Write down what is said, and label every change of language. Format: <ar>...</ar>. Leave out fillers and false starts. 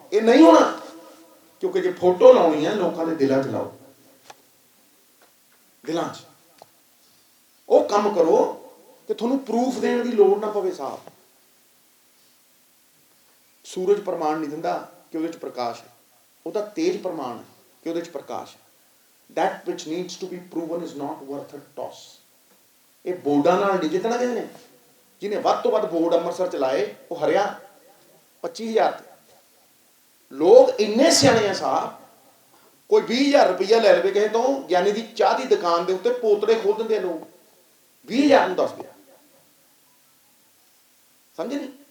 <pa>ਇਹ ਨਹੀਂ ਹੋਣਾ, ਕਿਉਂਕਿ ਜੇ ਫੋਟੋ ਲਾਉਣੀ ਹੈ ਲੋਕਾਂ ਦੇ ਦਿਲਾਂ 'ਚ ਲਾਓ, ਦਿਲਾਂ 'ਚ ਉਹ ਕੰਮ ਕਰੋ ਕਿ ਤੁਹਾਨੂੰ ਪ੍ਰੂਫ ਦੇਣ ਦੀ ਲੋੜ ਨਾ ਪਵੇ। ਸਾਹਿਬ, ਸੂਰਜ ਪ੍ਰਮਾਣ ਨਹੀਂ ਦਿੰਦਾ ਕਿ ਉਹਦੇ 'ਚ ਪ੍ਰਕਾਸ਼ ਹੈ, ਉਹਦਾ ਤੇਜ ਪ੍ਰਮਾਣ ਹੈ ਕਿ ਉਹਦੇ 'ਚ ਪ੍ਰਕਾਸ਼ ਹੈ।</pa> <en>that which needs to be proven is not worth a toss।</en> <pa>ਇਹ ਬੋਰਡਾਂ ਨਾਲ ਨਹੀਂ ਜਿੱਤਣਾ ਕਿਸੇ ਨੇ। ਜਿਹਨੇ ਵੱਧ ਤੋਂ ਵੱਧ ਬੋਰਡ ਅੰਮ੍ਰਿਤਸਰ 'ਚ ਲਾਏ ਉਹ ਹਰਿਆ 25,000 ਤੇ। ਲੋਕ ਇੰਨੇ ਸਿਆਣੇ ਆ ਸਾਹਿਬ, ਕੋਈ 20,000 ਰੁਪਈਆ ਲੈ ਲਵੇ ਕਿਸੇ ਤੋਂ, ਗਿਆਨੀ ਦੀ ਚਾਹ ਦੀ ਦੁਕਾਨ ਦੇ ਉੱਤੇ ਪੋਤੜੇ ਖੋਲ ਦਿੰਦੇ ਆ ਲੋਕ। 20,000 ਨੂੰ ਦੱਸ ਗਿਆ, ਸਮਝੇ ਨਹੀਂ?</pa>